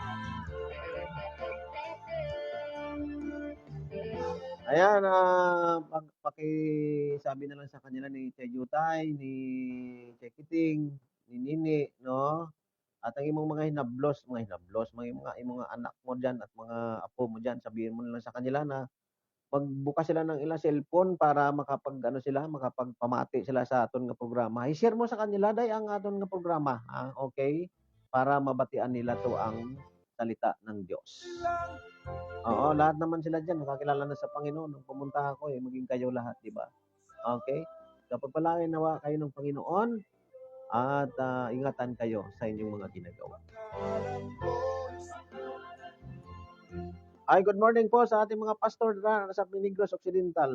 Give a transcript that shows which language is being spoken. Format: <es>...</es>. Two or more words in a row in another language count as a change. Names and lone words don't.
<tl>Ayan, pakisabi na lang sa kanila ni Chay Jutay, ni Chay Kiting, ni Nini, no? At ang</tl> <hil>imong mga hinablos, imong mga anak</hil> <tl>mo diyan at mga apo mo diyan, sabihin mo na lang sa kanila na magbukas sila ng ilang cellphone para makapag-ano sila,</tl> <hil>makapagpamati sila sa aton nga programa. I-share mo sa kanila day ang aton nga programa, okay?</hil> <tl>Para mabatian nila to ang salita ng Diyos. Oo, lahat naman sila diyan nakakilala na sa Panginoon nung pumunta ako maging kayo lahat, di ba? Okay? So pagpalain nawa kayo ng Panginoon at ingatan kayo sa inyong mga ginagawa. Ay,</tl> <en>good morning</en> <tl>po sa ating mga pastor sa Pinigros Occidental.</tl>